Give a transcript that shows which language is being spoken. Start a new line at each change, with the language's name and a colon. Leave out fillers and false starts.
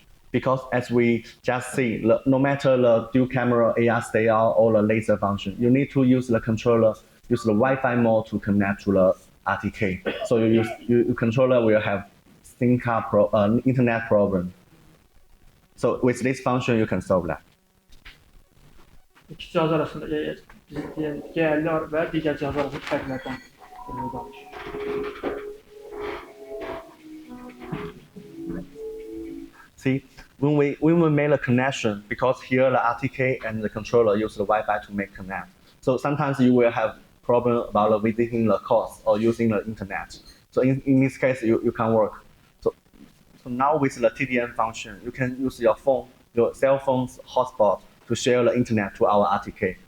English: Because as we just see, no matter the dual camera, AR, STR, or the laser function, you need to use the controller, use the Wi-Fi mode to connect to the RTK. So your controller will have SIM card internet problem. So with this function, you can solve that.
Azerbaijani: İki cihaz arasında G50 və digər cihaz arasında fərqlərdən danışır.
English: See, when we made a connection, because here the RTK and the controller use the Wi-Fi to make connect. So sometimes you will have problem about visiting the course or using the internet. So in this case, you can work. So now with the TDM function, you can use your phone, your cell phone's hotspot to share the internet to our RTK.